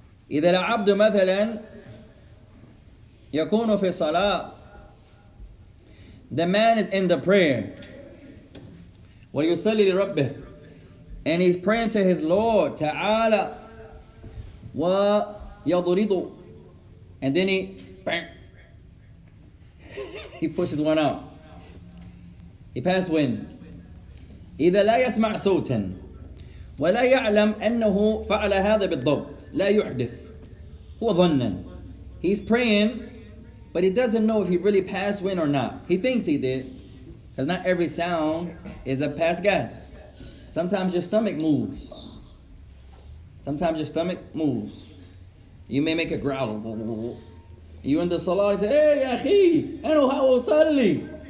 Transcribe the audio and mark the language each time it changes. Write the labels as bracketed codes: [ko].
[ar] إذا العبد مثلا يكون في الصلاة [en] The man is in the prayer. [ar] وَيُصَلِّي لِرَبِّهِ, [en] and he's praying to his Lord Ta'ala. وَيَضْرِضُ, and then he pushes one out. He passed wind. [ar] إذا لا يسمع صوتا ولا يعلم أنه فعل هذا بالضبط لا يحدث هو ظنا. [en] He's praying, but he doesn't know if he really passed wind or not. He thinks he did, because not every sound is a pass gas. Sometimes your stomach moves. Sometimes your stomach moves. You may make a growl. You in the salah, you say, hey, ya akhi, I know how usalli.